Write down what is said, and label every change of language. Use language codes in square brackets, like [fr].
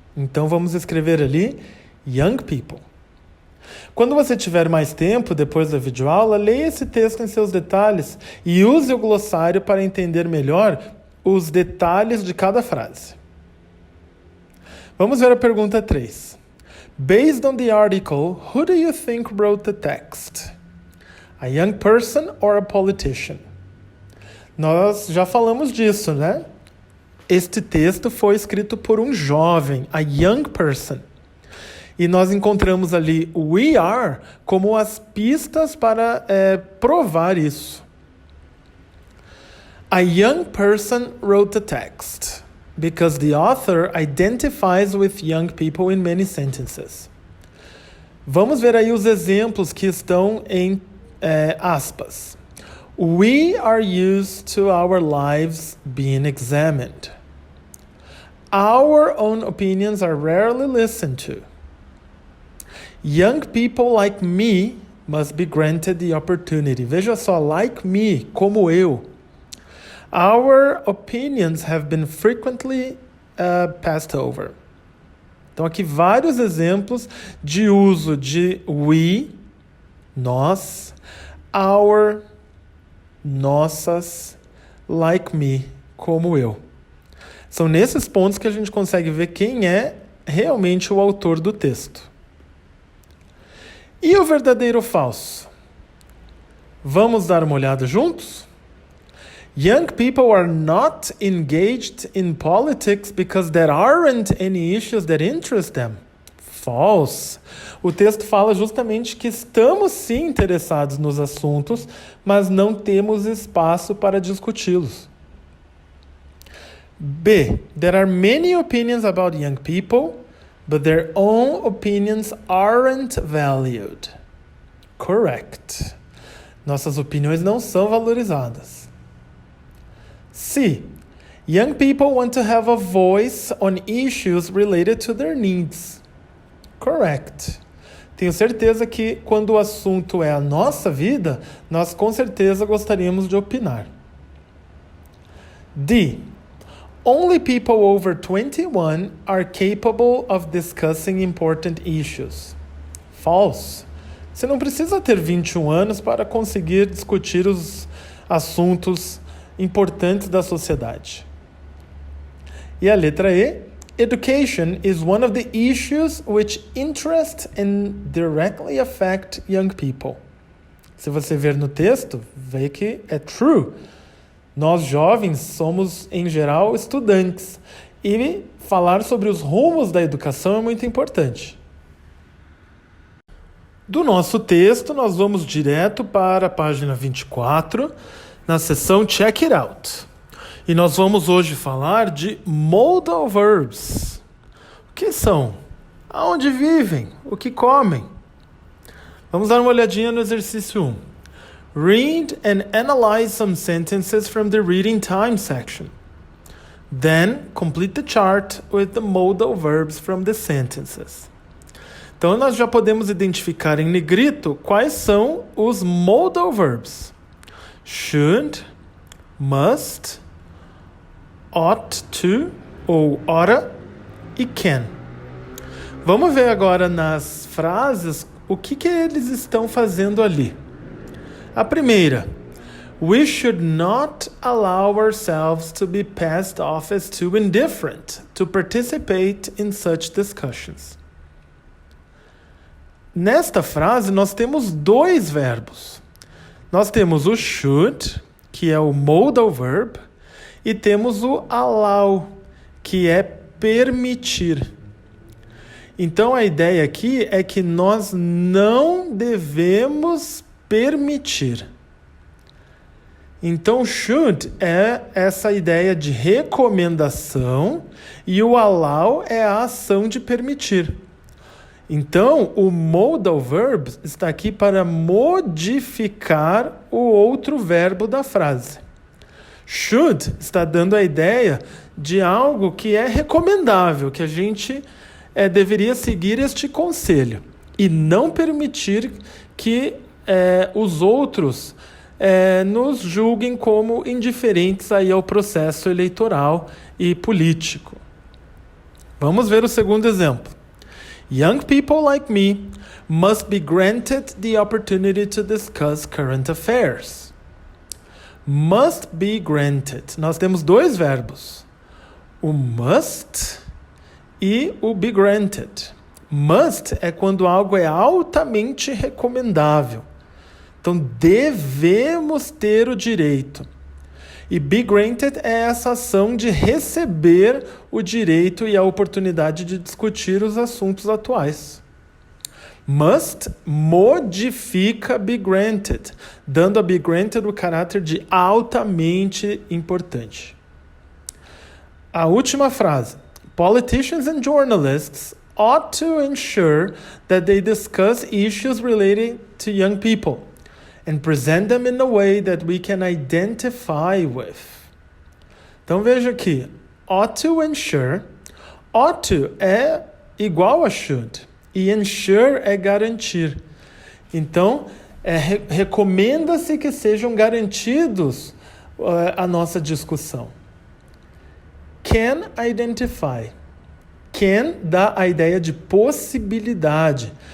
[pt] Então vamos escrever ali, [en] young people. [pt] Quando você tiver mais tempo, depois da videoaula, leia esse texto em seus detalhes e use o glossário para entender melhor os detalhes de cada frase. Vamos ver a pergunta 3. [en] Based on the article, who do you think wrote the text? A young person or a politician? [pt] Nós já falamos disso, né? Este texto foi escrito por um jovem, [en] a young person. [pt] E nós encontramos ali [en] we are [pt] como as pistas para provar isso. [en] A young person wrote the text because the author identifies with young people in many sentences. [pt] Vamos ver aí os exemplos que estão em aspas. [en] We are used to our lives being examined. Our own opinions are rarely listened to. Young people like me must be granted the opportunity. [pt] Veja só, [en] like me, [pt] como eu. [en] Our opinions have been frequently passed over. [pt] Então aqui vários exemplos de uso de we, nós, our, nossas, like me, como eu. São nesses pontos que a gente consegue ver quem é realmente o autor do texto. E o verdadeiro ou falso? Vamos dar uma olhada juntos? [en] Young people are not engaged in politics because there aren't any issues that interest them. False. [pt] O texto fala justamente que estamos sim interessados nos assuntos, mas não temos espaço para discuti-los. B. [en] There are many opinions about young people, but their own opinions aren't valued. Correct. [pt] Nossas opiniões não são valorizadas. C. [en] Young people want to have a voice on issues related to their needs. Correct. [pt] Tenho certeza que quando o assunto é a nossa vida, nós com certeza gostaríamos de opinar. D. [en] Only people over 21 are capable of discussing important issues. False. [pt] Você não precisa ter 21 anos para conseguir discutir os assuntos importantes da sociedade. E a letra E. [en] Education is one of the issues which interest and directly affect young people. [pt] Se você ver no texto, vê que é true. Nós jovens somos, em geral, estudantes. E falar sobre os rumos da educação é muito importante. Do nosso texto, nós vamos direto para a página 24, na seção Check It Out. E nós vamos hoje falar de modal verbs. O que são? Aonde vivem? O que comem? Vamos dar uma olhadinha no exercício 1. [en] Read and analyze some sentences from the reading time section. Then, complete the chart with the modal verbs from the sentences. [pt] Então, nós já podemos identificar em negrito quais são os modal verbs. Should, must, ought to, ou oughta, e can. Vamos ver agora nas frases o que eles estão fazendo ali. A primeira, [en] we should not allow ourselves to be passed off as too indifferent to participate in such discussions. [pt] Nesta frase, nós temos dois verbos. Nós temos o should, que é o modal verb, e temos o allow, que é permitir. Então, a ideia aqui é que nós não devemos permitir. Então, should é essa ideia de recomendação e o allow é a ação de permitir. Então, o modal verb está aqui para modificar o outro verbo da frase. Should está dando a ideia de algo que é recomendável, que a gente deveria seguir este conselho e não permitir que os outros nos julguem como indiferentes aí ao processo eleitoral e político. Vamos ver o segundo exemplo. [en] Young people like me must be granted the opportunity to discuss current affairs. Must be granted. [pt] Nós temos dois verbos. O must e o be granted. Must é quando algo é altamente recomendável. Então, devemos ter o direito. E be granted é essa ação de receber o direito e a oportunidade de discutir os assuntos atuais. Must modifica be granted, dando a be granted o caráter de altamente importante. A última frase. [en] Politicians and journalists ought to ensure that they discuss issues related to young people and present them in a way that we can identify with. [pt] Então veja aqui, ought to ensure. Ought to é igual a should e ensure é garantir. Então, recomenda-se que sejam garantidos a nossa discussão. Can identify. Can dá a ideia de possibilidade.